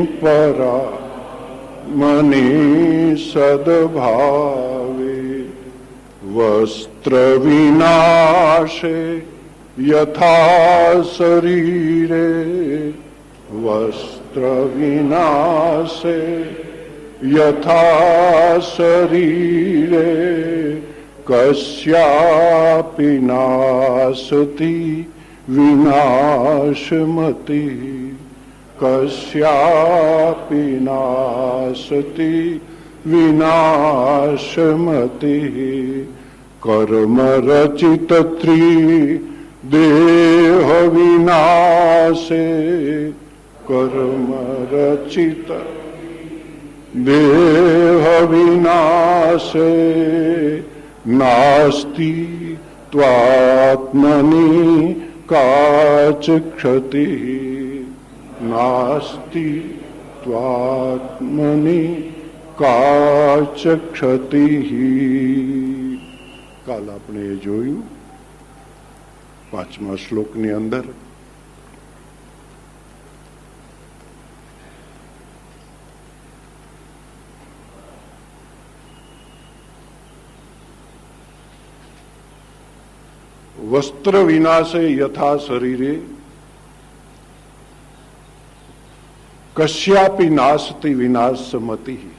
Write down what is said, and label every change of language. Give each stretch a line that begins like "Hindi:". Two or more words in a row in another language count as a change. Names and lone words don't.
Sanskrit: परात्मनि सद्भावे, वस्त्र विनाशे यथा शरीरे, वस्त्र विनाशे यथा शरीरे, कस्यापि नासति विनाशमति, कस्यापि नास्ति विनाशमतिः कर्म रचित त्रिदेह विनाशे कर्म रचित देह विनाशे नास्ति त्वात्मनि काच क्षतिः नास्ति त्वात्मनि काच क्षतिः।
Gujarati: કાલ આપણે એ જોયું 5મા શ્લોકની અંદર
Sanskrit: वस्त्र विनाशे यथा शरीरे कश्यापी नास्ति विनाशमति।